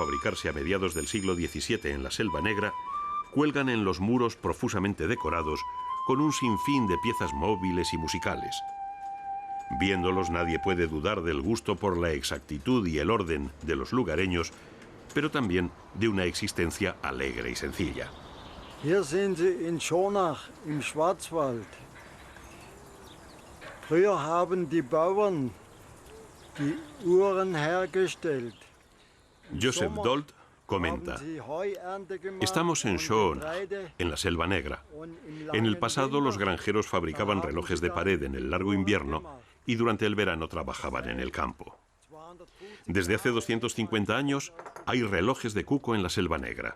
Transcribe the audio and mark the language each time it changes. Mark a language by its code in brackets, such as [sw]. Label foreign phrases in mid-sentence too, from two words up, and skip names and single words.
[es] fabricarse a mediados del siglo XVII en la Selva Negra, cuelgan en los muros profusamente decorados con un sinfín de piezas móviles y musicales. Viéndolos nadie puede dudar del gusto por la exactitud y el orden de los lugareños, pero también de una existencia alegre y sencilla. [de] Hier sind Sie in Schonach im Schwarzwald. Früher haben die Bauern die Uhren hergestellt. [es] Joseph Dold comenta: estamos en Schonach, en la Selva Negra. En el pasado los granjeros fabricaban relojes de pared en el largo invierno y durante el verano trabajaban en el campo. Desde hace 250 años hay relojes de Cuco en la Selva Negra.